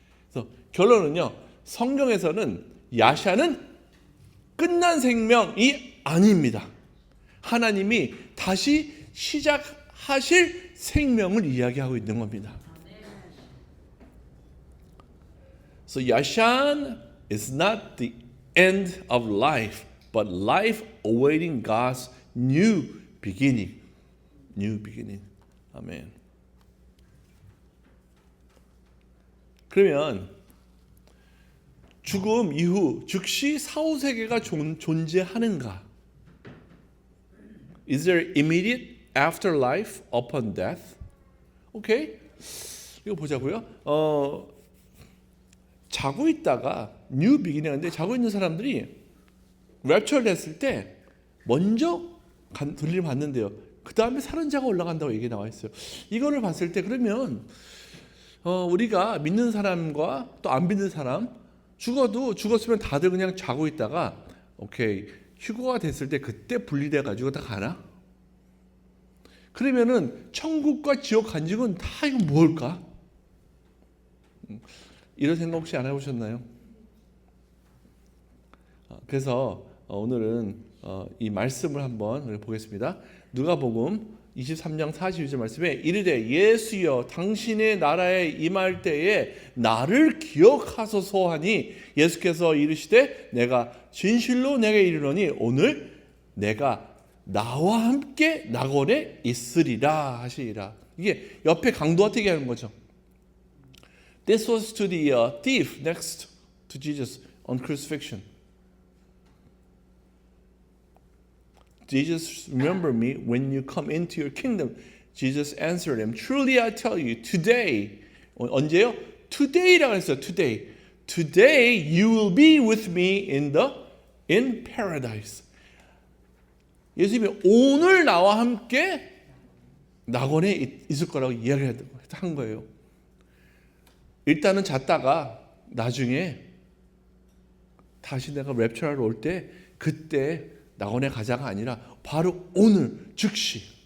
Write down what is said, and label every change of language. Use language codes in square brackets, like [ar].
[ko] 그래서 결론은요, 성경에서는 야샤는 끝난 생명이 아닙니다. 하나님이 다시 시작하실 생명을 이야기하고 있는 겁니다. [en] So Yashan is not the end of life, but life awaiting God's new beginning. New beginning. [ko] 아멘. 그러면 죽음 이후 즉시 사후세계가 존재하는가? [en] Is there immediate afterlife upon death? 오케이. [ko] 이거 보자고요. 자고 있다가 뉴 비기닝인데 자고 있는 사람들이 랩처를 했을 때 먼저 들림을 받는데요. 그 다음에 사는 자가 올라간다고 얘기 나와 있어요. 이거를 봤을 때 그러면 우리가 믿는 사람과 또 안 믿는 사람 죽었으면 다들 그냥 자고 있다가 오케이 휴거가 됐을 때 그때 분리돼 가지고 다 가나? 그러면은 천국과 지옥 간직은 다 이거 뭘까? 이런 생각 혹시 안 해보셨나요? 그래서 오늘은 이 말씀을 한번 보겠습니다. 누가복음 23장 42절 말씀에 이르되 예수여 당신의 나라에 임할 때에 나를 기억하소서 하니 예수께서 이르시되 내가 진실로 내게 이르노니 오늘 내가 나와 함께 낙원에 있으리라 하시리라. 이게 옆에 강도한테 얘기하는 거죠. [en] This was to the thief next to Jesus on crucifixion. Jesus, remember me when you come into your kingdom. Jesus answered him, truly I tell you, today, [ko] 언제요? [en] Today [ko] 라고 했어요. [en] Today. Today you will be with me in paradise. [ko] 예수님이 오늘 나와 함께 낙원에 있을 거라고 이야기를 한 거예요. 일단은 잤다가 나중에 다시 내가 랩처하러 올 때 그때 낙원에 가자가 아니라 바로 오늘 즉시.